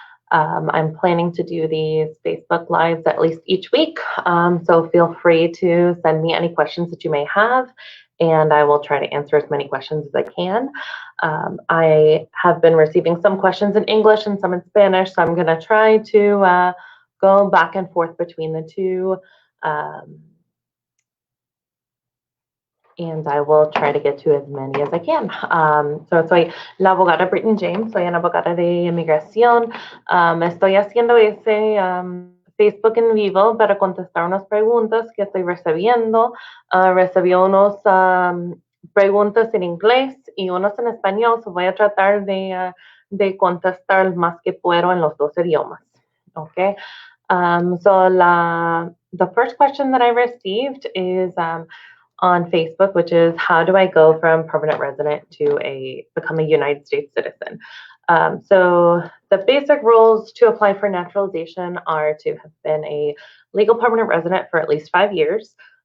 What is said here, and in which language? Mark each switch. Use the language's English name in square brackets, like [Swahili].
[English] I'm planning to do these Facebook Lives at least each week, so feel free to send me any questions that you may have, and I will try to answer as many questions as I can. I have been receiving some questions in English and some in Spanish, so I'm going to try to go back and forth between the two. And I will try to get to as many as I can. [Spanish] Soy la abogada Britton James, soy una abogada de inmigración. Estoy haciendo ese Facebook en vivo para contestar unas preguntas que estoy recibiendo. Recibí unos preguntas en inglés y unos en español, so voy a tratar de contestar más que puedo en los dos idiomas. [English] Okay. The first question that I received is on Facebook, which is how do I go from permanent resident to become a United States citizen? So the basic rules to apply for naturalization are to have been a legal permanent resident for at least 5 years.